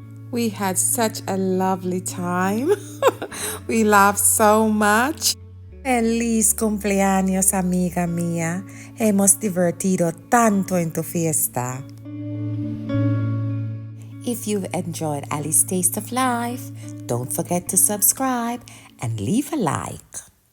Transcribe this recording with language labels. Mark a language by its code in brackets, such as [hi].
[en] We had such a lovely time. We laughed so much. [es] Feliz cumpleaños, amiga mía. Hemos divertido tanto en tu fiesta. [en] If you've enjoyed Ali's Taste of Life, don't forget to subscribe and leave a like.